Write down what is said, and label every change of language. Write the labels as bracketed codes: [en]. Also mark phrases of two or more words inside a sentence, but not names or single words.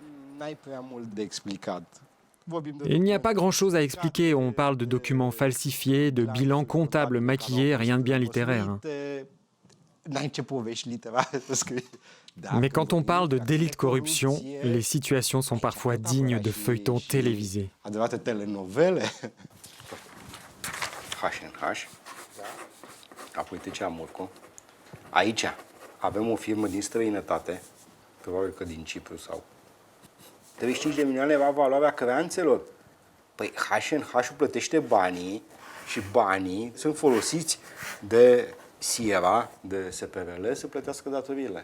[fr] Et il n'y a pas grand-chose à expliquer. On parle de documents falsifiés, de bilans comptables maquillés, rien de bien littéraire. Mais quand on parle de délit de corruption, les situations sont parfois dignes de feuilletons télévisés. [ro] Apoi trecea Murcu. Aici avem o firmă din străinătate, probabil că din Cipru sau 35 de milioane va valoarea creanțelor. Păi H&H-ul plătește banii și banii sunt folosiți de Sierra, de SPRL, să plătească datoriile.